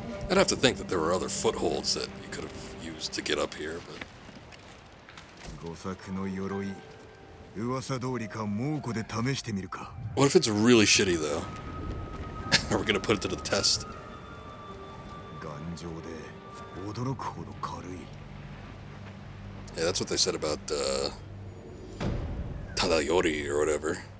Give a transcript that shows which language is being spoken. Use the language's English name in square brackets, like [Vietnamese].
[English] I'd have to think that there were other footholds that you could have used to get up here, but... [Japanese] 五作の鎧。噂通りか猛虎で試してみるか。 [English] What if it's really shitty, though? Are we gonna put it to the test? [Japanese] 頑丈で驚くほど軽い。 [English] Yeah, that's what they said about, Tadayori or whatever.